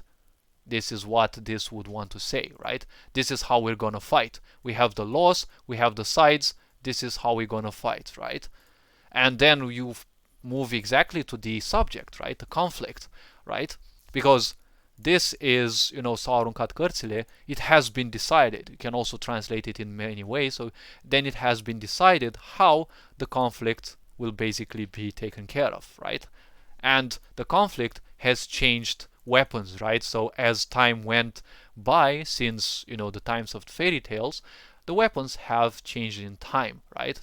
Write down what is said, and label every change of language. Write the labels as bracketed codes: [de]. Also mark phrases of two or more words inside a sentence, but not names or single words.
[en] This is what this would want to say, right? This is how we're gonna fight. We have the laws, we have the sides, this is how we're gonna fight, right? And then you move exactly to the subject, right, the conflict, right? Because this is, [ro] s-au aruncat cărțile, [en] it has been decided. You can also translate it in many ways. So then it has been decided how the conflict will basically be taken care of, right? And the conflict has changed weapons, right? So as time went by, since, the times of fairy tales, the weapons have changed in time, right?